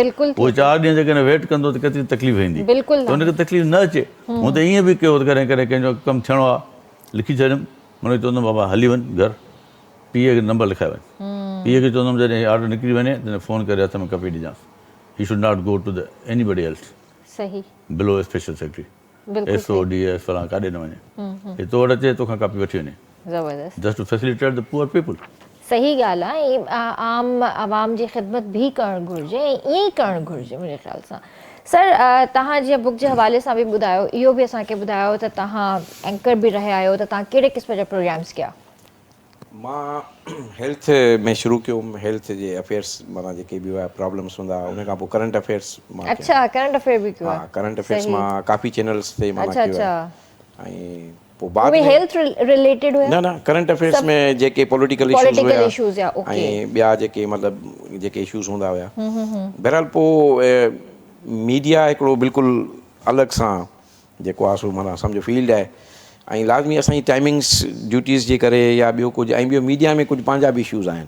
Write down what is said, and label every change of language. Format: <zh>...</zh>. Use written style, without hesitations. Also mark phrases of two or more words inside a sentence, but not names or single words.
<sd>उहो 4 ॾींहं जेकॾहिं वेट कंदो त केतिरी तकलीफ़ ईंदी. त उनखे तकलीफ़ न अचे. मूं त ईअं बि कयो कॾहिं कॾहिं कंहिंजो कमु थियणो आहे, लिखी छॾियुमि, हुनखे चवंदुमि बाबा हली वञि घर, PA खे नंबर लिखाए वञि. PA खे चवंदुमि जॾहिं ऑर्डर निकिरी वञे त फ़ोन करे हथ में कॉपी ॾिजांसि.</sd> <en>he should not go to the anybody else.</en> <sd>सही.</sd> <en>below special secretary, SO DS</en> <sd>फलां काॾे न वञे. हे तो वटि अचे, तोखां कॉपी वठी वञे. ज़बरदस्त.</sd> <en>just to facilitate the poor people.</en> <sd>सही ॻाल्हि आहे. आम आवाम जी ख़िदमत बि करणु घुरिजे ऐं ईअं ई करणु घुरिजे मुंहिंजे ख़्याल सां. सर तव्हां जीअं बुक जे हवाले सां बि ॿुधायो, इहो बि असांखे ॿुधायो त तव्हां एंकर बि रहिया आहियो, त तव्हां कहिड़े क़िस्म जा प्रोग्राम्स कया? मां हेल्थ में शुरू कयो, हेल्थ जे अफेयर्स माना जेके बि हुआ प्रॉब्लम्स हूंदा, उन खां पोइ</sd> <en>current affairs.</en> <sd>अच्छा,</sd> <en>current affair</en> <sd>बि कयो? हा,</sd> <en>current affairs</en> <sd>मां काफ़ी चैनल्स ते मां कयो आहे. ऐं पोइ बाद में</sd> <en>health related</en> <sd>हुया? न</sd> <en>current affairs</en> <sd>में जेके</sd> <en>political issues</en> <sd>हुया ऐं ॿिया जेके मतिलबु जेके इशूज़ हूंदा हुया. बहरहाल पोइ मीडिया हिकिड़ो बिल्कुलु अलॻि सां जेको आहे सो माना सम्झो फील्ड आहे, ऐं लाज़मी असांजी</sd> <en>timings duties</en> <sd>जे करे या ॿियो कुझु, ऐं ॿियो मीडिया में कुझु पंहिंजा बि इशूज़ आहिनि.</sd>